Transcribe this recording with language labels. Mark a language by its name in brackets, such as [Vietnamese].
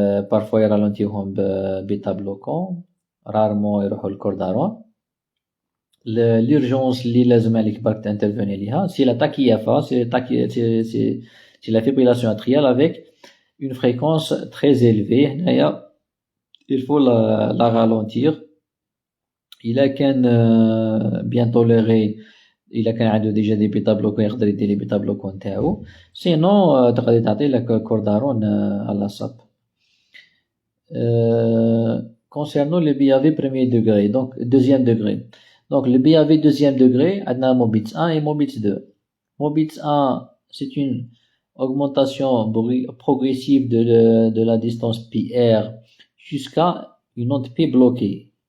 [Arabic] Parfois يرالونتيوهم بيتا بلوكون، rarement يروحوا للكوردارون. [French] l'urgence [Arabic] اللي لازم عليك برك تانترفوني ليها [French] c'est la tachyapha, c'est la fibrillation atriale avec une fréquence très élevée. هنايا il faut la ralentir. [Arabic] إلا كان [French] bien toléré، [Arabic] إلا كان عنده ديجا دي بيتا بلوكون يقدر يدير لي بيتا بلوكون تاعو، سينو تقدر تعطي لك كوردارون على صاب. [French] concernant le BAV premier degré, donc deuxième degré. Donc le BAV deuxième degré, on a Mobitz 1 et Mobitz 2. Mobitz 1, c'est une augmentation progressive de la distance PR jusqu'à une onde P bloquée.